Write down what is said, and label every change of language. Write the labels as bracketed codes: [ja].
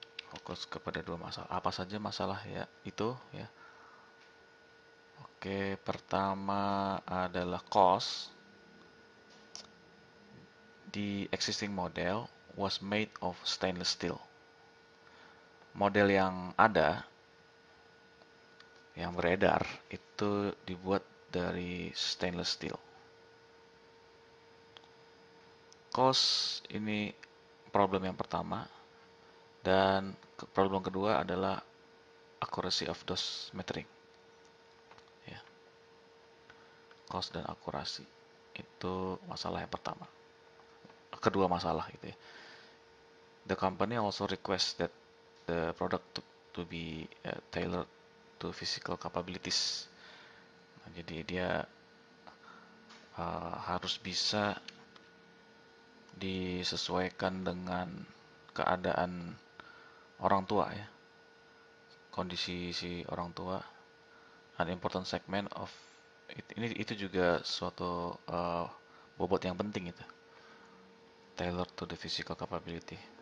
[id] Fokus kepada dua masalah. Apa saja masalah ya itu ya? Oke, pertama adalah cost. [en] The existing model was made of stainless steel. [id] Model yang ada, yang beredar, itu dibuat dari stainless steel. Cost ini problem yang pertama, dan problem kedua adalah [en] accuracy of dose metering. [id] Ya, cost dan akurasi itu masalah yang pertama. Kedua masalah itu ya. [en] The company also requests that the product to be tailored to physical capabilities. [id] Nah, jadi dia harus bisa disesuaikan dengan keadaan orang tua ya, kondisi si orang tua. [en] An important segment of [id] ini itu juga suatu bobot yang penting itu. [en] Tailor to the physical capability.